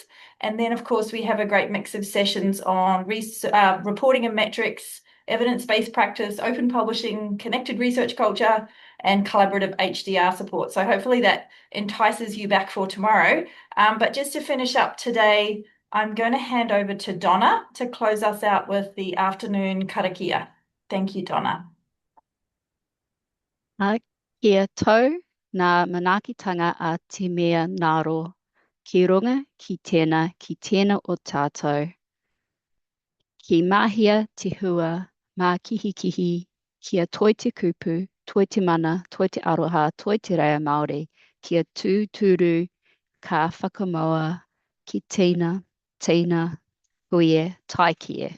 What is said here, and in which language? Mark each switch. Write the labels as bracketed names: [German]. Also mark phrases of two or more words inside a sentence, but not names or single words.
[English] And then, of course, we have a great mix of sessions on reporting and metrics, evidence-based practice, open publishing, connected research culture, and collaborative HDR support. So hopefully that entices you back for tomorrow. But just to finish up today, I'm going to hand over to Donna to close us out with the afternoon karakia. Thank you, Donna. [Māori] Kia tau ngā manaakitanga a te mea ngaro. Ki runga, ki tēnā o tātou. Ki mahia te hua, mā kihi, kia toi te kupu, toi te mana, toi te aroha, toi te rea Māori, kia tūturu, ka whakamoa, ki tina, huie, tai kie.